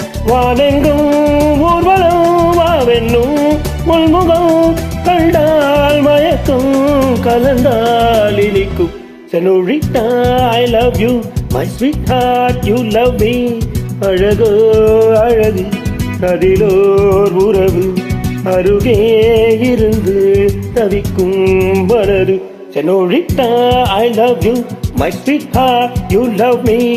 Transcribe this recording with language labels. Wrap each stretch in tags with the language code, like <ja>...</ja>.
<ta>வானெங்கும் ஊர்வலம் வாவென்னும் முள்முகம் கண்டால் மயக்கும் கலந்தால் இனிக்கும்.</ta> <en>Senorita, I love you, my sweetheart, you love me.</en> <ta>அழகோ அழகு அதிலோர் உறவு அருகே இருந்து தவிக்கும் மனது.</ta> <en>Senorita, I love you, my sweetheart, you love me.</en>